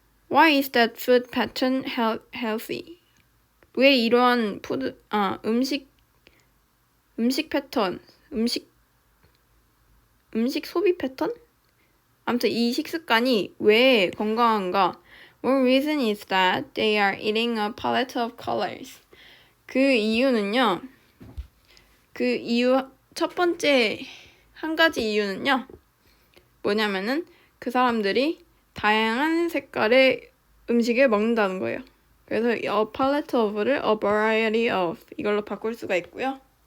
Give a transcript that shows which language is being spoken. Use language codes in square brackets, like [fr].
[en] Why is that food pattern healthy? [ko] 왜 이러한 음식 패턴, 음식 소비 패턴? 아무튼 이 식습관이 왜 건강한가? [en] One reason is that they are eating a palette of colors. [ko] 그 이유는요. 첫 번째 한 가지 이유는요. 뭐냐면은 그 사람들이 다양한 색깔의 음식을 먹는다는 거예요. 그래서 a palette of를 a variety of 이걸로 바꿀 수가 있고요.